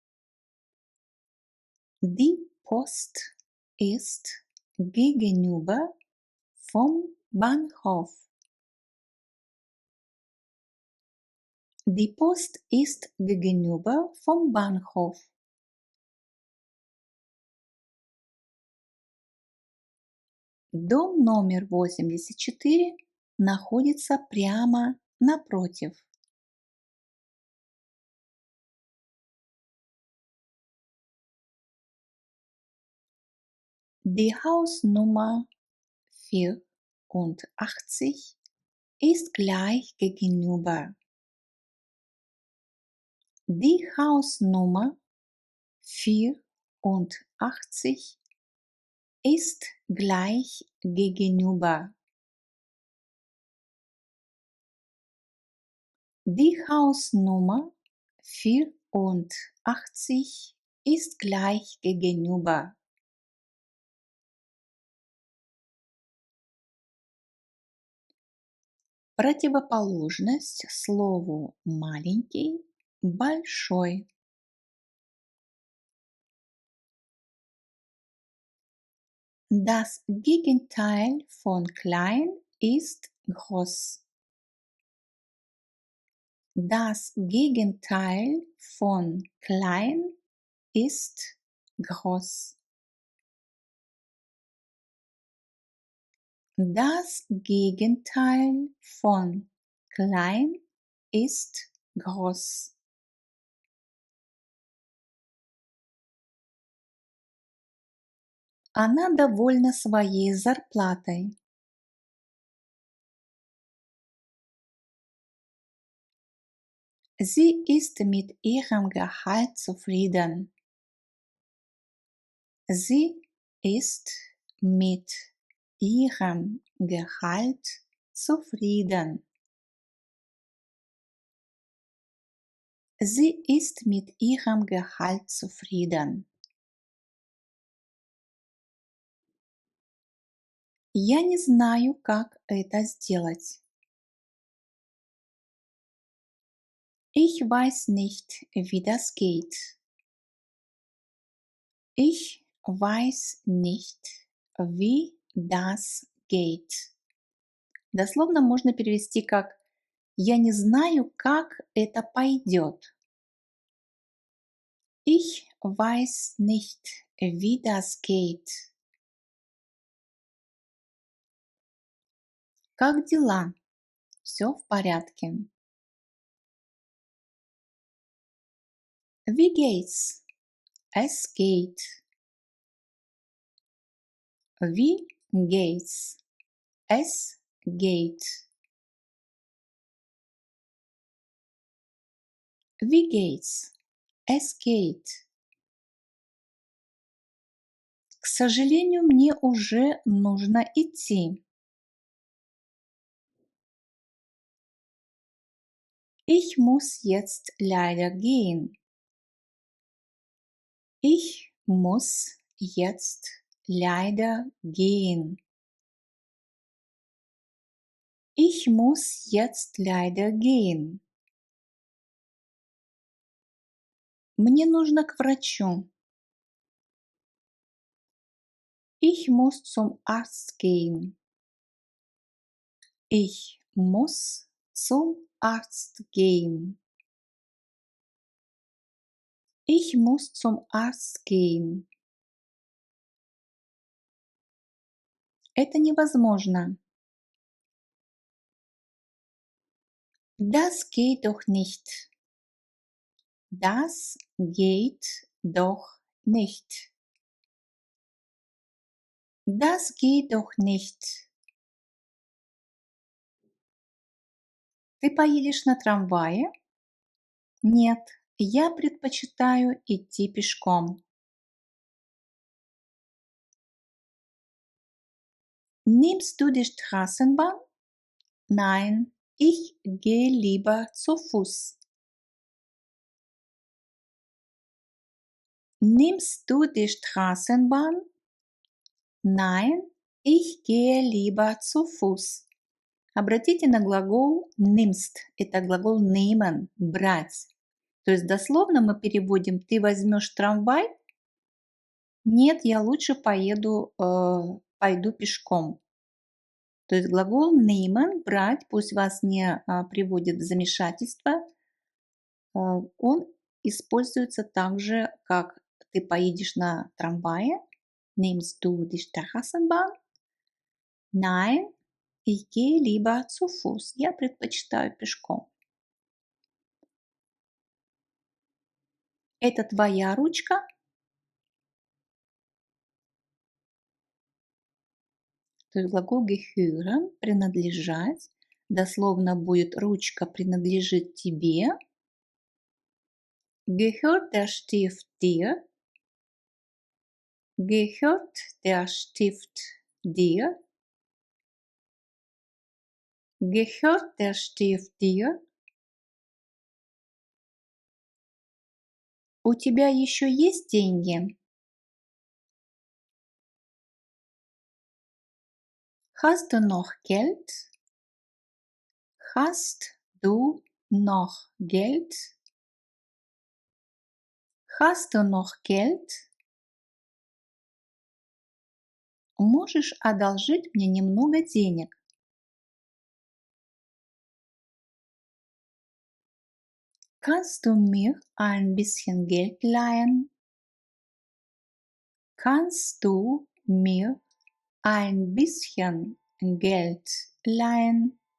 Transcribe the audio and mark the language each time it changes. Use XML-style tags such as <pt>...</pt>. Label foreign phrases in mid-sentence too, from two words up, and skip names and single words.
<de>Die Post ist gegenüber vom Bahnhof. Die Post ist gegenüber vom Bahnhof.</de> <ru>Дом номер 84 находится прямо напротив.</ru> <de>Die Hausnummer 84 ist gleich gegenüber. Die Hausnummer 84 ist gleich gegenüber. Die Hausnummer 84 ist gleich gegenüber.</de> <ru>Противоположность слову маленький – большой.</ru> <de>Das Gegenteil von klein ist groß. Das Gegenteil von klein ist groß. Das Gegenteil von klein ist groß.</de> <ru>Она довольна своей зарплатой.</ru> <de>Sie ist mit ihrem Gehalt zufrieden. Sie ist mit ihrem Gehalt zufrieden. Sie ist mit ihrem Gehalt zufrieden.</de> <ru>Я не знаю, как это сделать.</ru> <de>Ich weiß nicht, wie das geht. Ich weiß nicht, wie das geht.</de> <ru>Дословно можно перевести как «Я не знаю, как это пойдет».</ru> <de>Ich weiß nicht, wie das geht.</de> <ru>Как дела? Все в порядке.</ru> <de>Wie geht's? Es geht. Wie geht's? Es geht. Wie geht's? Es geht.</de> <ru>К сожалению, мне уже нужно идти.</ru> <de>Ich muss jetzt leider gehen. Ich muss jetzt leider gehen. Ich muss jetzt leider gehen.</de> <ru>Мне нужно к врачу.</ru> <de>Ich muss zum Arzt gehen. Ich muss zum Arzt gehen. Ich muss zum Arzt gehen.</de> <ru>Это невозможно.</ru> <de>Das geht doch nicht. Das geht doch nicht. Das geht doch nicht.</de> <ru>Ты поедешь на трамвае? Нет, я предпочитаю идти пешком.</ru> <de>Nimmst du die Straßenbahn? Nein, ich gehe lieber zu Fuß. Nimmst du die Straßenbahn? Nein, ich gehe lieber zu Fuß.</de> <ru>Обратите на глагол nimmst. Это глагол nehmen, брать. То есть дословно мы переводим «ты возьмешь трамвай?» Нет, я лучше пойду пешком. То есть глагол nehmen, брать, пусть вас не приводит в замешательство, он используется также, как ты поедешь на трамвае.</ru> <de>Nimmst du die Straßenbahn? Nein, ich gehe lieber zu Fuß.</de> <ru>Я предпочитаю пешком. Это твоя ручка? То есть глагол gehören, принадлежать. Дословно будет ручка принадлежит тебе.</ru> <de>Gehört der Stift dir? Gehört der Stift dir? Gehört der Stift dir?</de> <ru>У тебя еще есть деньги?</ru> <de>Hast du noch Geld? Hast du noch Geld? Hast du noch Geld?</de> <ru>Можешь одолжить мне немного денег?</ru> <de>Kannst du mir ein bisschen Geld leihen? Kannst du mir ein bisschen Geld leihen?</de>